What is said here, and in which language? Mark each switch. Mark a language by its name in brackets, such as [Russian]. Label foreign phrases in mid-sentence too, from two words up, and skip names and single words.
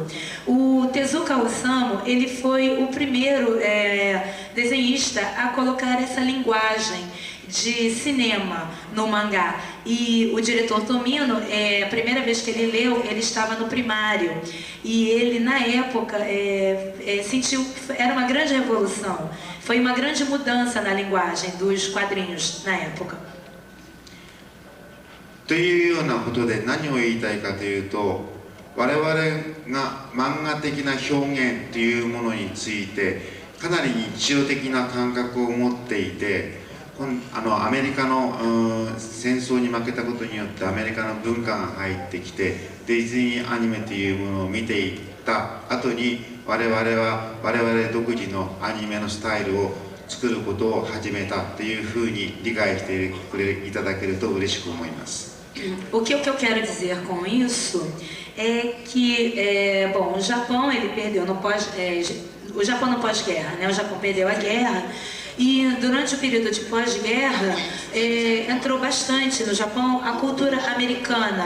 [Portuguese] O Tezuka Osamu, ele foi o primeiro desenhista a colocar essa linguagem de cinema no mangá. E o diretor Tomino, a primeira vez que ele leu, ele estava no primário. E ele, na época, sentiu que era uma grande revolução. Foi uma grande mudança na linguagem dos quadrinhos na época. [Japanese] というようなことで何を言いたいかというと、我々が漫画的な表現というものについてかなり日常的な感覚を持っていて、アメリカの戦争に負けたことによってアメリカの文化が入ってきてディズニーアニメというものを見ていった後に我々独自のアニメのスタイルを作ることを始めたというふうに理解していただけると嬉しく思います。 [Portuguese] O que eu quero dizer com isso é que, bom, o Japão ele perdeu o Japão no pós-guerra, né? O Japão perdeu a guerra. E durante o período de pós-guerra, entrou bastante no Japão a cultura americana.